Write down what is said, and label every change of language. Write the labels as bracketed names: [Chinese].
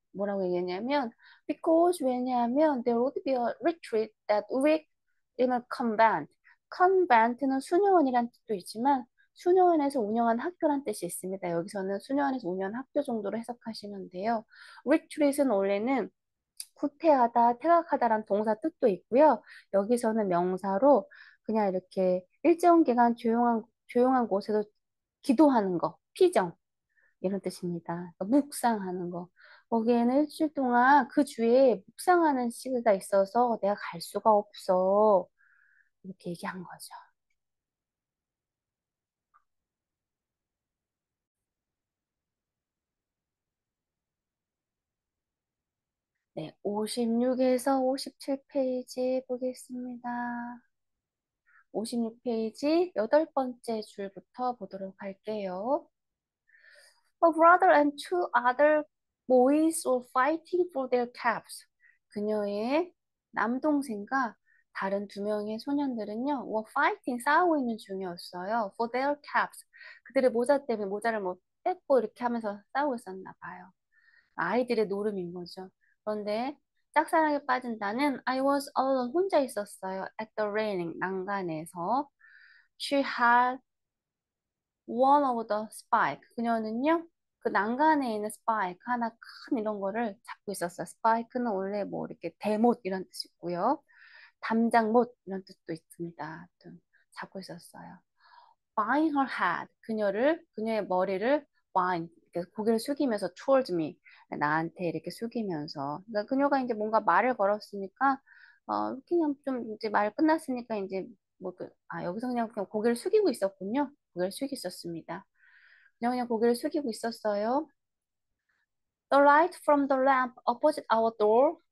[Korean] 뭐라고 얘기했냐면, [English] because [Korean] 왜냐하면 [English] there would be a retreat that week in a convent. [Korean] convent는 수녀원이란 뜻도 있지만 수녀원에서 운영한 학교란 뜻이 있습니다. 여기서는 수녀원에서 운영한 학교 정도로 해석하시면 돼요. retreat은 원래는 후퇴하다, 퇴각하다라는 동사 뜻도 있고요. 여기서는 명사로 그냥 이렇게 일정 기간 조용한 곳에서 기도하는 거, 피정 이런 뜻입니다. 그러니까 묵상하는 거. 거기에는 일주일 동안 그 주에 묵상하는 시기가 있어서 내가 갈 수가 없어. 이렇게 얘기한 거죠. 네, 56에서 57페이지 보겠습니다. 56페이지 여덟 번째 줄부터 보도록 할게요. [English] A brother and two other boys were fighting for their caps. [Korean] 그녀의 남동생과 다른 두 명의 소년들은요, [English] were fighting, [Korean] 싸우고 있는 중이었어요. [English] For their caps. [Korean] 그들의 모자 때문에 모자를 뭐 뺏고 이렇게 하면서 싸우고 있었나 봐요. 아이들의 노름인 거죠. 그런데 짝사랑에 빠진 나는 [English] I was alone, [Korean] 혼자 있었어요. [English] At the railing, [Korean] 난간에서. [English] She had one of the spike. [Korean] 그녀는요, 그 난간에 있는 스파이크 하나 큰 이런 거를 잡고 있었어요. 스파이크는 원래 뭐 이렇게 대못 이런 뜻이 있고요. 담장못 이런 뜻도 있습니다. 하여튼 잡고 있었어요. [English] Bowing her head. [Korean] 그녀의 머리를 bowing, 이렇게 고개를 숙이면서 [English] towards me. [Korean] 나한테 이렇게 숙이면서. 그러니까 그녀가 이제 뭔가 말을 걸었으니까, 그냥 좀 이제 말 끝났으니까 이제 여기서 그냥 고개를 숙이고 있었군요. 고개를 숙이고 있었습니다. 그냥 고개를 숙이고 있었어요. [English] The light from the lamp opposite our door.